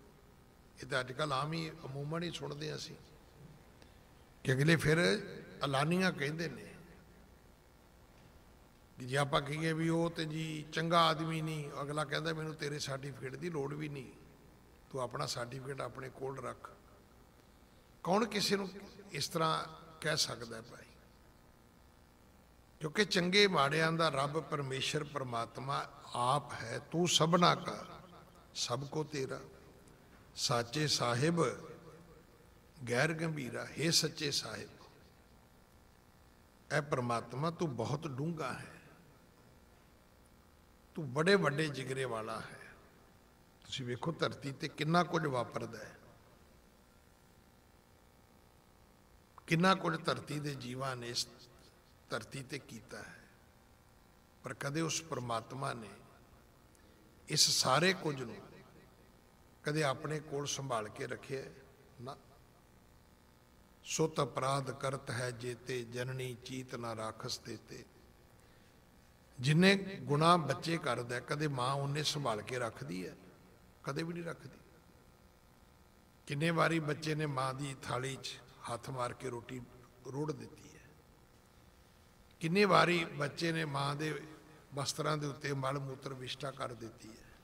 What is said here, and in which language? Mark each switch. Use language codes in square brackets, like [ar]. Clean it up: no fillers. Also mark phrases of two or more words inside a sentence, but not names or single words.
[hi] ये तो अजकल आम ही अमूमन ही सुनते हैं असी कि अगले फिर एलानियां कहते हैं कि जे आप कहिए भी वो तो जी [pa] ਚੰਗਾ ਆਦਮੀ [hi] नहीं, अगला कहता मैनू तेरे सर्टिफिकेट की लोड़ भी नहीं, तू अपना सर्टिफिकेट [pa] ਆਪਣੇ ਕੋਲ ਰੱਖ। [hi] कौन किसी को इस तरह कह सकता है भाई? [pa] ਕਿਉਂਕਿ ਚੰਗੇ ਮਾੜਿਆਂ ਦਾ ਰੱਬ ਪਰਮੇਸ਼ਰ ਪਰਮਾਤਮਾ ਆਪ ਹੈ। ਤੂ ਸਭਨਾ ਕਾ ਸਭ ਕੋ ਤੇਰਾ, ਸਾਚੇ ਸਾਹਿਬ ਗੈਰ ਗੰਭੀਰਾ। [hi] हे सच्चे साहिब, ऐ परमात्मा तू बहुत डूंगा है, तू बड़े बड़े जिगरे वाला है। [pa] ਤੁਸੀਂ ਵੇਖੋ ਧਰਤੀ ਤੇ ਕਿੰਨਾ ਕੁਝ ਵਾਪਰਦਾ ਹੈ, ਕਿੰਨਾ ਕੁਝ ਧਰਤੀ ਕੇ ਜੀਵਾਂ ਨੇ ਇਸ ਧਰਤੀ ਤੇ ਕੀਤਾ ਹੈ, ਪਰ ਕਦੇ ਉਸ ਪਰਮਾਤਮਾ ਨੇ ਇਸ ਸਾਰੇ ਕੁਝ ਨੂੰ ਕਦੇ ਆਪਣੇ ਕੋਲ ਸੰਭਾਲ ਕੇ ਰੱਖੇ ਨਾ। ਸੁਤ ਅਪਰਾਧ ਕਰਤ ਹੈ ਜੇਤੇ, ਜਨਨੀ ਚੀਤ ਨਾ ਰਾਖਸ ਦੇਤੇ। ਜਿੰਨੇ ਗੁਨਾਹ ਬੱਚੇ ਕਰਦਾ ਹੈ ਕਦੇ ਮਾਂ ਉਨ੍ਹੇ ਸੰਭਾਲ ਕੇ ਰੱਖ ਦੀ ਹੈ? [hi] कदे भी नहीं रखती। [pa] ਕਿੰਨੇ ਬਾਰੀ ਬੱਚੇ ਨੇ ਮਾਂ ਕੀ ਥਾਲੀ 'ਚ ਹੱਥ ਮਾਰ ਕੇ ਰੋਟੀ ਰੋੜ ਦੀ ਹੈ। ਕਿੰਨੇ ਬਾਰੀ ਬੱਚੇ ਨੇ ਮਾਂ ਕੇ ਵਸਤਰਾਂ ਦੇ ਉੱਤੇ ਮਲ ਮੂਤਰ ਵਿਸ਼ਟਾ ਕਰ ਦੀ ਹੈ।